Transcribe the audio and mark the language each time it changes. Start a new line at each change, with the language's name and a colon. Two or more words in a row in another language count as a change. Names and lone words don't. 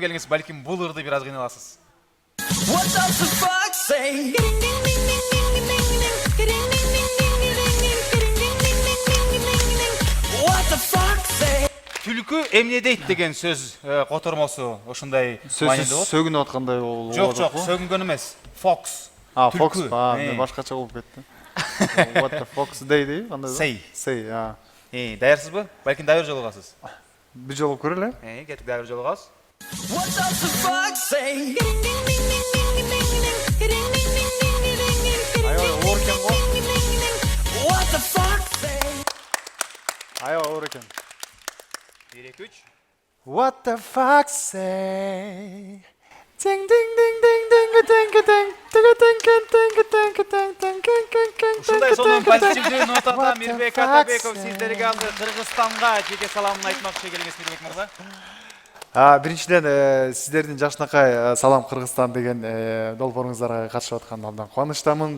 Kyrgyz: Келиңиз, балким бул ырды бир аз кыйналасыз. Түлкү эмне дейт деген сөз котормосу ошондой сөз сөгүнүп аткандай болот. Жок, сөгүнгөн эмес. Fox. Fox, мен башкача болуп кетти.
English: What the fox
Kyrgyz: дейди, кандай? Say, даярсызбы? Балким дагы бир жолу каласыз. Бир жолу көрөлү. Кеттик, дагы бир жолу каласыз. Оор экен го. Оор экен. 1-2-3.
English: What the fuck say? Ding ding ding ding ding ding ding
Kyrgyz: Ушундай сонун позитивдүү нотада Мирбек Атабеков сиздерге алды Кыргызстанга жеке саламын айтмакчы. Келиңиз, Мирбек мырза. Биринчиден сиздердин жашынакай Салам Кыргызстан деген долбооруңуздарга катышып аткандан абдан кубанычтамын.